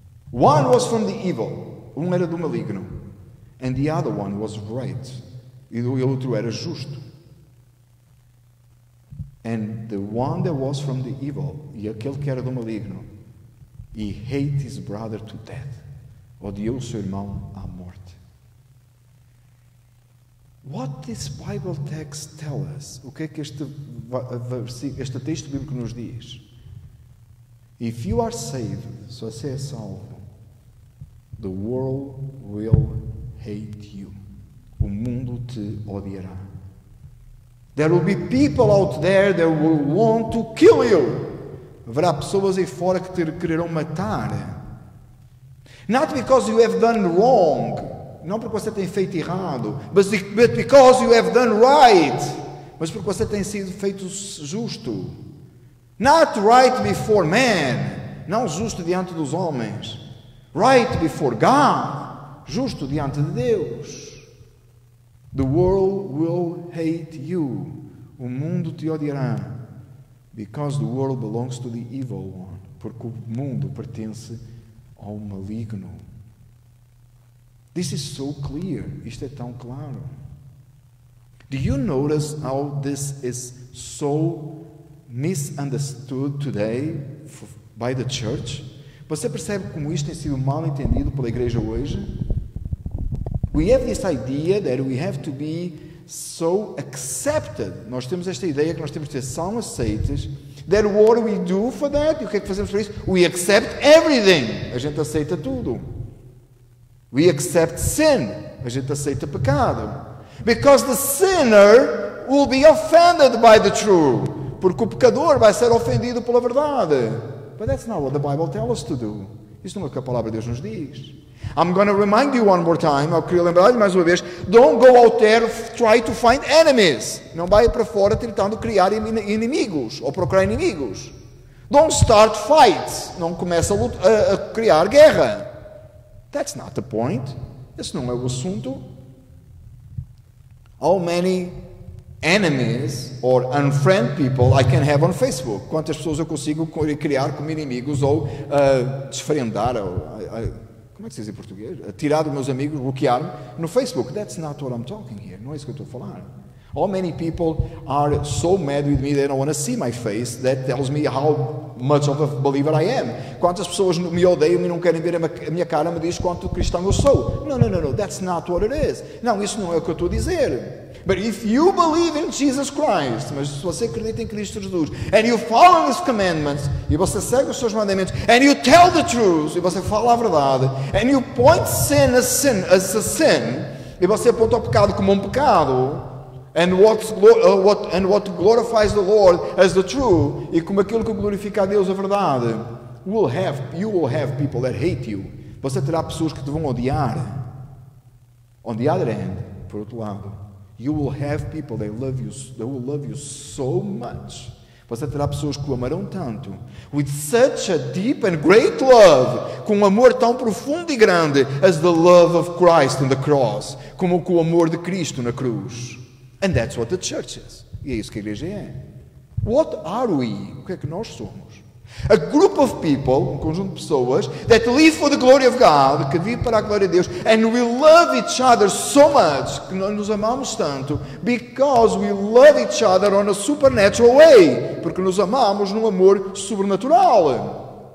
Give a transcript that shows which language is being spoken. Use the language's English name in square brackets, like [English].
[English] One was from the evil, [Portuguese] um era do maligno, [English] and the other one was right, [Portuguese] e o outro era justo. [English] And the one that was from the evil, [Portuguese] e aquele que era do maligno, [English] he hated his brother to death. [Portuguese] Odiou o seu irmão à morte. [English] What this Bible text tell us? [Portuguese] O que é que este texto bíblico nos diz? [English] If you are saved, [Portuguese] se você é salvo, [English] the world will hate you. [Portuguese] O mundo te odiará. [English] There will be people out there that will want to kill you. [Portuguese] Haverá pessoas aí fora que te quererão matar. [English] Not because you have done wrong, [Portuguese] não porque você tem feito errado, [English] but because you have done right, [Portuguese] mas porque você tem sido feito justo. [English] Not right before man, [Portuguese] não justo diante dos homens. [English] Right before God, [Portuguese] justo diante de Deus. [English] The world will hate you. [Portuguese] O mundo te odiará. [English] Because the world belongs to the evil one. [Portuguese] Porque o mundo pertence ao maligno. [English] This is so clear. [Portuguese] Isto é tão claro. [English] Do you notice how this is so misunderstood today by the church? [Portuguese] Você percebe como isto tem sido mal entendido pela igreja hoje? [English] We have this idea that we have to be so accepted. [Portuguese] Nós temos esta ideia que nós temos de ser tão aceites. [English] That what do we do for that? [Portuguese] E o que é que fazemos para isso? [English] We accept everything. [Portuguese] A gente aceita tudo. [English] We accept sin. [Portuguese] A gente aceita pecado. [English] Because the sinner will be offended by the truth. [Portuguese] porque o pecador vai ser ofendido pela verdade. [English] But that's not what the Bible tells us to do. [Portuguese] Isso não é o que a palavra de Deus nos diz. [English] I'm going to remind you one more time. [Portuguese] Eu queria lembrar-lhe mais uma vez. [English] Don't go out there try to find enemies. [Portuguese] Não vai para fora tentando criar inimigos ou procurar inimigos. [English] Don't start fights. [Portuguese] Não comece a criar guerra. [English] That's not the point. [Portuguese] Esse não é o assunto. [English] How many enemies or unfriend people I can have on Facebook? [Portuguese] Quantas pessoas eu consigo criar como inimigos ou desfrendar, como é que se diz em português? Tirar dos meus amigos, bloquear-me no Facebook. [English] That's not what I'm talking here. [Portuguese] Não é isso que eu estou a falar. [English] How many people are so mad with me they don't want to see my face? That tells me how much of a believer I am. [Portuguese] Quantas pessoas me odeiam e não querem ver a minha cara, me diz quanto cristão eu sou. [English] No, that's not what it is. [Portuguese] Não, isso não é o que eu estou a dizer. [English] But if you believe in Jesus Christ, [Portuguese] mas se você acredita em Cristo Jesus, [English] and you follow His commandments, [Portuguese] e você segue os seus mandamentos, [English] and you tell the truth, [Portuguese] e você fala a verdade, [English] and you point sin as a sin, [Portuguese] e você aponta o pecado como um pecado, [English] and what glorifies the Lord as the true, [Portuguese] e como aquilo que glorifica a Deus a verdade, [English] you will have people that hate you. [Portuguese] Você terá pessoas que te vão odiar. [English] On the other hand, [Portuguese] por outro lado, [English] you will have people that will love you so much. [Portuguese] Você terá pessoas que o amarão tanto, [English] with such a deep and great love, [Portuguese] com um amor tão profundo e grande, [English] as the love of Christ on the cross, [Portuguese] como com o amor de Cristo na cruz. [English] And that's what the church is. [Portuguese] E é isso que a igreja é. [English] What are we? [Portuguese] O que é que nós somos? [English] A group of people, [Portuguese] um conjunto de pessoas, [English] that live for the glory of God, [Portuguese] que vive para a glória de Deus, [English] and we love each other so much, [Portuguese] que nós nos amamos tanto, [English] because we love each other on a supernatural way, [Portuguese] porque nos amamos num amor sobrenatural.